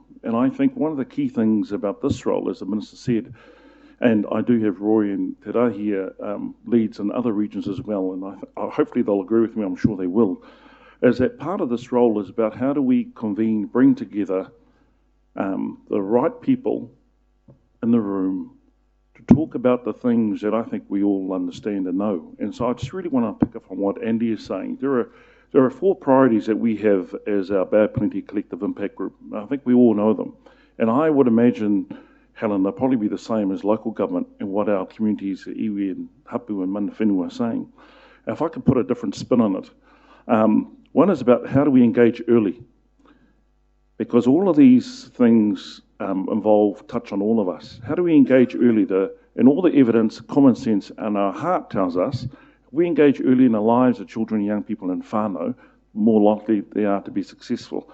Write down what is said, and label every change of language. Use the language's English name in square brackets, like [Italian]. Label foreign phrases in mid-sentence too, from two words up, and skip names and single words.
[English] And I think one of the key things about this role, as the Minister said, and I do have Roy and Te Rā here, leads in other regions as well, and hopefully they'll agree with me, I'm sure they will, is that part of this role is about how do we convene, bring together the right people in the room to talk about the things that I think we all understand and know. And so I just really want to pick up on what Andy is saying. There are 4 priorities that we have as our Bay Plenty Collective Impact Group. I think we all know them. And I would imagine, Helen, they'll probably be the same as local government and what our communities, [Māori] iwi and hapu and mana whenua, [English] are saying. If I could put a different spin on it, one is about how do we engage early? Because all of these things touch on all of us. How do we engage early? And all the evidence, common sense, and our heart tells us, if we engage early in the lives of children and young people in whānau, more likely they are to be successful.